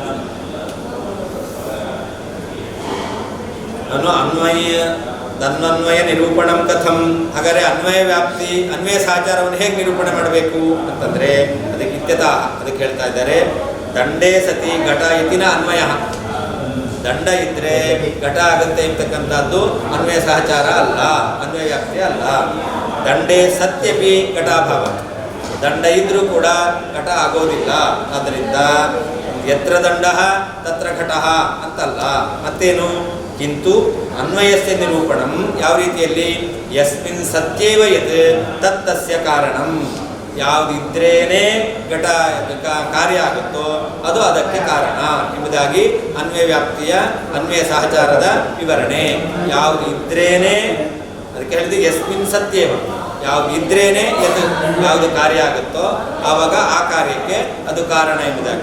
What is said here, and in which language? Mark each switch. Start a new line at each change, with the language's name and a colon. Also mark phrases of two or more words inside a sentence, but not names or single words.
Sanskrit: ತನ್ವನ್ವಯ ನಿರೂಪಣಂ ಕಥಂ,
Kannada: ಹಾಗಾದರೆ ಅನ್ವಯ ವ್ಯಾಪ್ತಿ, ಅನ್ವಯ ಸಹಚಾರವನ್ನು ಹೇಗೆ ನಿರೂಪಣೆ ಮಾಡಬೇಕು ಅಂತಂದರೆ ಅದಕ್ಕೆ ಇತ್ಯತಃ, ಅದಕ್ಕೆ ಹೇಳ್ತಾ ಇದ್ದಾರೆ,
Sanskrit: ದಂಡೇ ಸತಿ ಘಟ ಇತಿನ ಅನ್ವಯ.
Kannada: ದಂಡ ಇದ್ರೆ ಘಟ ಆಗುತ್ತೆ ಅಂತಕ್ಕಂಥದ್ದು ಅನ್ವಯ ಸಹಚಾರ ಅಲ್ಲ, ಅನ್ವಯ ವ್ಯಾಪ್ತಿ ಅಲ್ಲ.
Sanskrit: ದಂಡೇ ಸತ್ಯಪಿ ಘಟಾಭಾವ,
Kannada: ದಂಡ ಇದ್ರೂ ಕೂಡ ಘಟ ಆಗೋದಿಲ್ಲ. ಆದ್ದರಿಂದ
Sanskrit: ಯತ್ರ ದಂಡ ತತ್ರ ಘಟ
Kannada: ಅಂತಲ್ಲ. ಮತ್ತೇನು?
Sanskrit: ಕಿಂತು ಅನ್ವಯಸ್ಯ ನಿರೂಪಣಂ,
Kannada: ಯಾವ ರೀತಿಯಲ್ಲಿ?
Sanskrit: ಯಸ್ಮಿನ್ ಸತ್ಯೇವ ಯತ್ ತತ್ತಸ್ಯ ಕಾರಣಂ,
Kannada: ಯಾವುದಿದ್ರೇನೆ ಘಟ ಕಾರ್ಯ ಆಗುತ್ತೋ ಅದು ಅದಕ್ಕೆ ಕಾರಣ ಎಂಬುದಾಗಿ ಅನ್ವಯ ವ್ಯಾಪ್ತಿಯ, ಅನ್ವಯ ಸಹಚಾರದ ವಿವರಣೆ. ಯಾವುದು ಇದ್ರೇನೆ, ಅದಕ್ಕೆ ಹೇಳಿದ
Sanskrit: ಯಸ್ಮಿನ್ ಸತ್ಯೇವ,
Kannada: ಯಾವುದು ಇದ್ರೇನೆ ಯತ್, ಯಾವುದು ಕಾರ್ಯ ಆಗುತ್ತೋ ಆವಾಗ ಆ ಕಾರ್ಯಕ್ಕೆ ಅದು ಕಾರಣ ಎಂಬುದಾಗಿ.